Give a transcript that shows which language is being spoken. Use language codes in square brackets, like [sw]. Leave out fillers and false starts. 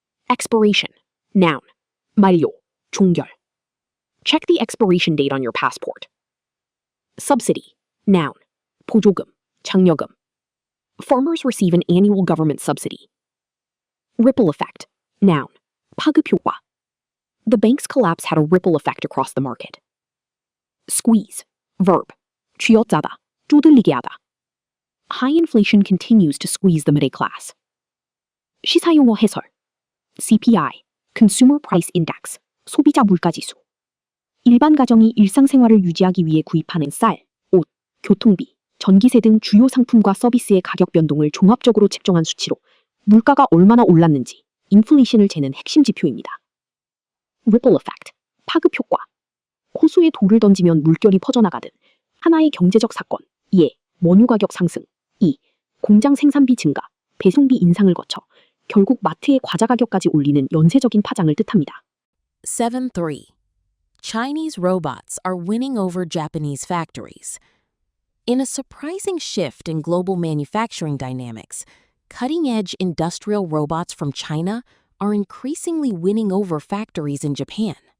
[en] Expiration. Noun. 만료, 종결. Check the expiration date on your passport. Subsidy. Noun. [ko] 보조금, 장려금. [en] Farmers receive an annual government subsidy. Ripple effect. Noun. 파급 효과. The bank's collapse had a ripple effect across the market. Squeeze. Verb. [ko] 쥐어짜다, 쪼들리게 하다. [en] High inflation continues to squeeze the middle class. [ko] 시사용어 해설. [en] CPI, Consumer Price Index, 소비자 물가지수. [ko] 일반 가정이 일상생활을 유지하기 위해 구입하는 쌀, 옷, 교통비, 전기세 등 주요 상품과 서비스의 가격 변동을 종합적으로 측정한 수치로 물가가 얼마나 올랐는지 인플레이션을 재는 핵심 지표입니다. [en] Ripple effect, 파급 효과. [ko] 호수에 돌을 던지면 물결이 퍼져나가듯 하나의 경제적 사건, 예, 원유 가격 상승, 2. 공장 생산비 증가, 배송비 인상을 거쳐 결국 마트의 과자 가격까지 올리는 연쇄적인 파장을 뜻합니다. [en] 7.3. Chinese robots are winning over Japanese factories. In a surprising shift in global manufacturing dynamics, cutting-edge industrial robots from China are increasingly winning over factories in Japan.